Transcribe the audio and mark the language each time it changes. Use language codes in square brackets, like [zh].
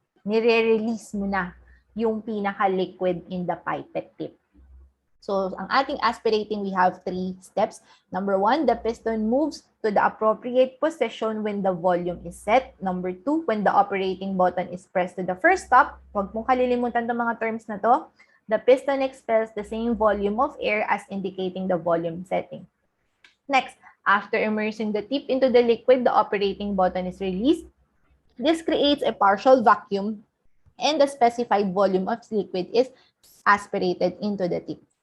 [tl] Nire-release mo na yung pinaka-liquid [en] in the pipette tip. So, ang ating aspirating, we have 3 steps. Number 1, the piston moves to the appropriate position when the volume is set. Number 2, when the operating button is pressed to the first stop. [tl] Huwag mong kalilimutan itong mga terms na to. [en] The piston expels the same volume of air as indicating the volume setting. Next, after immersing the tip into the liquid, the operating button is released. This creates a partial vacuum and the specified volume of liquid is aspirated into the tip.